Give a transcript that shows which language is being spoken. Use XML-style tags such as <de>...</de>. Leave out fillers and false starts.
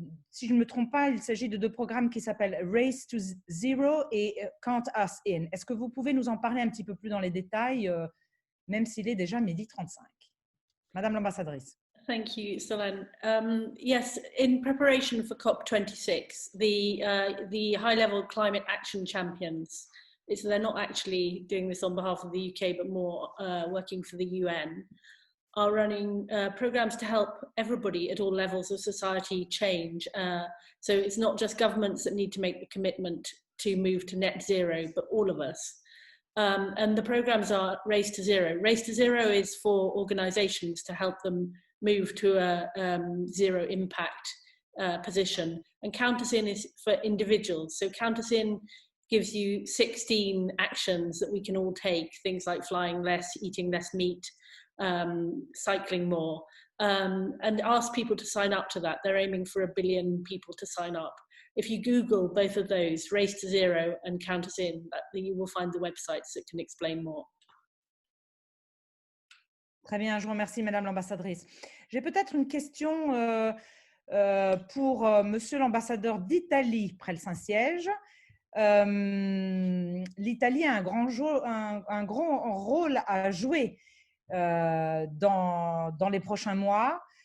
<fr>Si je ne me trompe pas, il s'agit de 2 programmes qui s'appellent Race to Zero et Count Us In. Est-ce que vous pouvez nous en parler un petit peu plus dans les détails, même s'il est déjà 12h35? Madame l'ambassadrice.</fr> <en>Thank you, Solène. Yes, in preparation for COP26, the high-level climate action champions, so they're not actually doing this on behalf of the UK, but more working for the UN, are running programs to help everybody at all levels of society change. So it's not just governments that need to make the commitment to move to net zero, but all of us. And the programs are Race to Zero. Race to Zero is for organizations to help them move to a zero impact position. And Count Us In is for individuals. So Count Us In gives you 16 actions that we can all take, things like flying less, eating less meat, cycling more, and ask people to sign up to that. They're aiming for 1 billion people to sign up. If you Google both of those, Race to Zero and Count Us In, you will find the websites that can explain more.</en> <fr>Très bien, je vous remercie, Madame l'ambassadrice. J'ai peut-être une question pour Monsieur l'ambassadeur d'Italie près le Saint-Siège. L'Italie a un grand rôle à jouer dans les prochains mois.</fr>